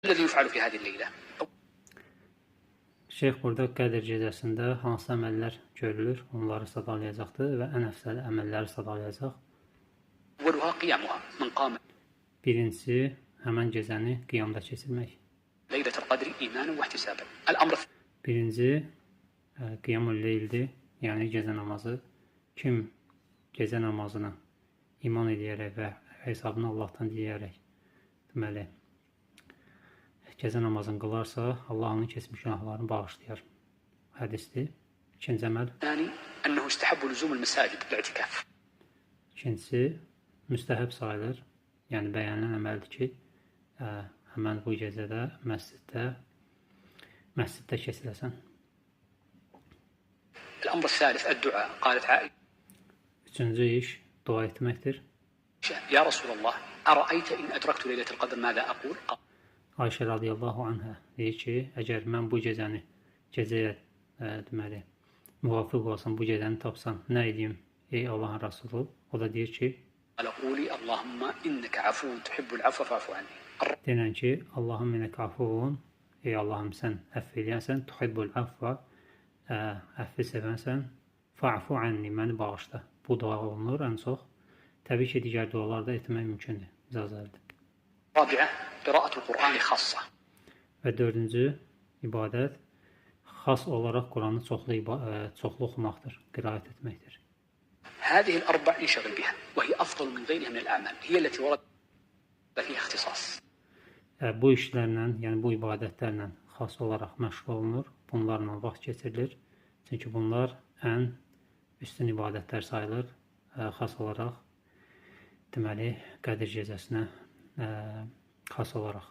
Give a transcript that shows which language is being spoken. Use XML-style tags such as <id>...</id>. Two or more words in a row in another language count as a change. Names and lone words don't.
<ar>الذي يفعل في هذه الليلة.</ar> <az>Şeyx burada Qədr gecəsində hansı əməllər görülür, onları sadalayacaqdır və ən əfsəl əməlləri sadalayacaq.</az> <ar>أولها قيامها من قام</ar> <az>Birincisi, həmən gecəni qiyamda keçirmək.</az> <ar>ليلة القدر إيمانا واحتسابا. الأمر</ar> <az>Birinci, qiyamul leyldir, yəni gecə namazı. Kim gecə namazına iman edərək və hesabını Allahdan diləyərək, deməli, gecə namazını qılarsa, Allah onun keçmiş günahlarını bağışlayar. Hədisdir. İkinci əməl.</az> <ar>الثاني أنه يستحب لزوم المساجد بالاعتكاف.</ar> <az>İkincisi, müstəhəb sayılır. Yəni, bəyənilən əməldir ki, həmən bu gecədə məsciddə keçirəsən.</az> <ar>الأمر الثالث الدعاء. قالت عائشة</ar> <az>Üçüncü iş, dua etməkdir.</az> <ar>يا رسول الله أرأيت إن أدركت ليلة القدر ماذا أقول؟</ar> <az>Ayşə</az> <ar>رضي الله عنها</ar> <az>deyir ki, əgər mən bu gecəni, gecəyə deməli, müvafiq olsam, bu gecəni tapsam, nə edeyim, ey Allahın Rasulü? O da deyir ki,</az> <ar>قال قولي اللهم إنك عفو تحب العفو فاعف عني.</ar> <az>denən ki, Allahım minək afuvun, ey Allahım sən əff eləyənsən,</az> <ar>تحب العفو,</ar> <az>əfvi sevənsən,</az> <ar>فاعف عني,</ar> <az>məni bağışla. Bu dua olunur ən çox. Təbii ki, digər dualar da etmək mümkündür, icazəlidir.</az> <ar>رابعة قراءة القرآن خاصة.</ar> <az>Və dördüncü ibadət xas olaraq Quranı çoxlu oxumaqdır, qiraət etməkdir.</az> <ar>هذه الأربع انشغل بها وهي أفضل من غيرها من الأعمال. هي التي ورد فيها اختصاص.</ar> <az>Bu işlərlə, yəni bu ibadətlərlə xas olaraq məşğul olunur, bunlarla vaxt keçirilir. Çünki bunlar ən üstün ibadətlər sayılır, xas olaraq, deməli, Qədr gecəsinə xas olaraq.</az>